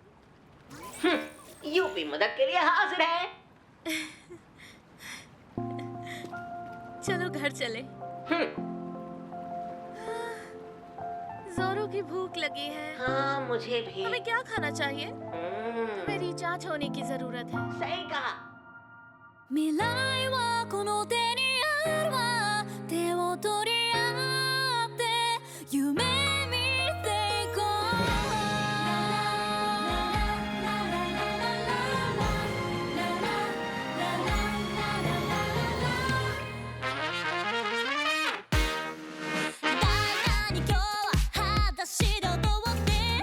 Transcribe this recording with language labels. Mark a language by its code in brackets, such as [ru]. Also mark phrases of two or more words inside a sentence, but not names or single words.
[hi] यूपी मदद के लिए हाजिर है। चलो घर चले। जोरों की भूख लगी है। हाँ, मुझे भी। हमें क्या खाना चाहिए? तुम्हें रिचार्ज होने की जरूरत है। सही कहा। [ja] 未来はこの手にあるわ手を取り合って夢見ていこうだからに今日は裸足で踊って